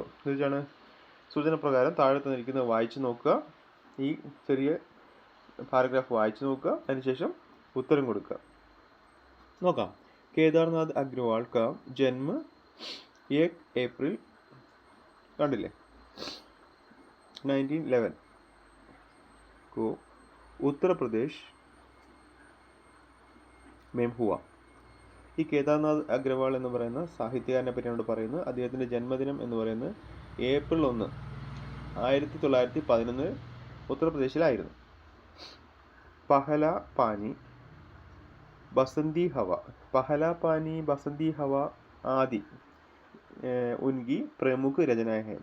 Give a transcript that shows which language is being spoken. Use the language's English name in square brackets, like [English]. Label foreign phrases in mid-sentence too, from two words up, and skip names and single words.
[Malayalam] എന്നുവെച്ചാണ് സൂചന പ്രകാരം താഴെ തന്നിരിക്കുന്നത് വായിച്ചു നോക്കുക. ഈ ചെറിയ പാരഗ്രാഫ് വായിച്ചു നോക്കുക, അതിനുശേഷം ഉത്തരം കൊടുക്കുക. [Hindi] നോക്കാം. केदारनाथ अग्रवाल का जन्म 1 अप्रैल കണ്ടില്ലേ 1911 को उत्तर प्रदेश में हुआ. [Malayalam] ഈ കേദാർനാഥ് അഗ്രവാൾ എന്ന് പറയുന്ന സാഹിത്യകാരനെ പറ്റിയാണ് പറയുന്നത്. അദ്ദേഹത്തിൻ്റെ ജന്മദിനം എന്ന് പറയുന്നത് ഏപ്രിൽ 1, 1911 ഉത്തർപ്രദേശിലായിരുന്നു. [Hindi] पहला पानी बसंती हवा, पहला पानी बसंती हवा आदि उनकी प्रमुख रचनाएँ हैं.